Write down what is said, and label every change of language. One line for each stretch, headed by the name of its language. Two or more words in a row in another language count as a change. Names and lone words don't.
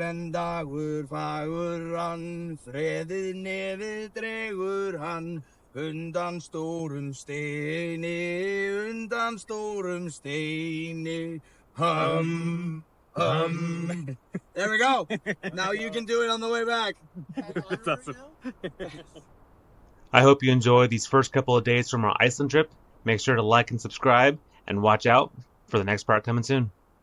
Icelandic: en dagur fagur hann, freðið nefið dregur hann, undan stórum steini,
English: There we go. Now you can do it on the way back. That's awesome. I hope you enjoyed these first couple of days from our Iceland trip. Make sure to like and subscribe, and watch out for the next part coming soon.